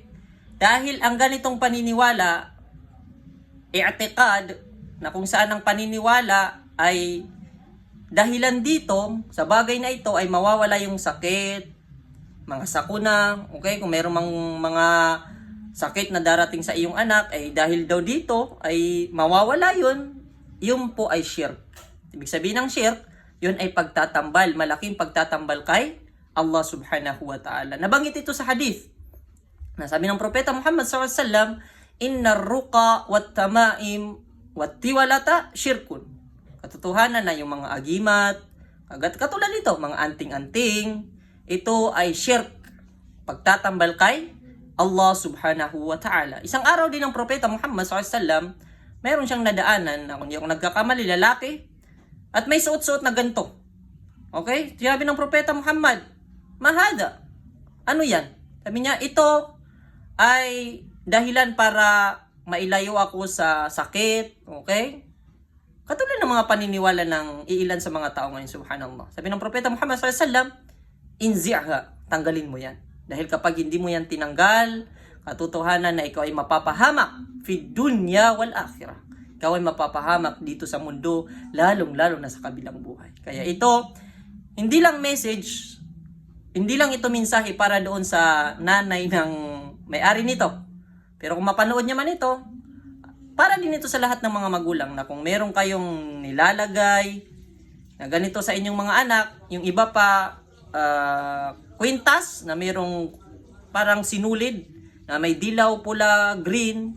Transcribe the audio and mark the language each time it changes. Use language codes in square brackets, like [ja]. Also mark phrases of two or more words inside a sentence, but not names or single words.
[tl] Dahil ang ganitong paniniwala, i'tiqad, na kung saan ang paniniwala ay dahilan dito, sa bagay na ito ay mawawala yung sakit, mga sakuna, okay? Kung mayroong mga sakit na darating sa iyong anak, ay dahil daw dito ay mawawala yun, yun po ay shirk. Ibig sabihin ng shirk, yun ay pagtatambal, malaking pagtatambal kay Allah [ar] سبحانه وتعالى. [tl] Nabanggit ito sa hadith. Nasabi ng Propeta Muhammad SAW, [ar] إن الرقى والتمائم والتولة شرك. [tl] Katotohanan na yung mga agimat, katulad nito, mga anting-anting, ito ay shirk. Pagtatambal kay Allah [ar] سبحانه وتعالى. [tl] Isang araw din ng Propeta Muhammad SAW, mayroon siyang nadaanan na kung di ako nagkakamali, lalaki, at may suot-suot na ganito. Okay? Sinabi ng Propeta Muhammad, mahada. Ano yan? Sabi niya, ito ay dahilan para mailayo ako sa sakit. Okay? Katulad ng mga paniniwala ng iilan sa mga tao ngayon, subhanallah. Sabi ng Propeta Muhammad SAW, inzi'ha, tanggalin mo yan. Dahil kapag hindi mo yan tinanggal, katotohanan na ikaw ay mapapahamak [ar] في دنيا والآخرة. [tl] Ikaw ay mapapahamak dito sa mundo, lalong-lalo na sa kabilang buhay. Kaya ito, hindi lang message, hindi lang ito mensahe para doon sa nanay ng may-ari nito. Pero kung mapanood niya man ito, para din ito sa lahat ng mga magulang na kung meron kayong nilalagay na ganito sa inyong mga anak, yung iba pa kwintas na merong parang sinulid, na may dilaw, pula, green.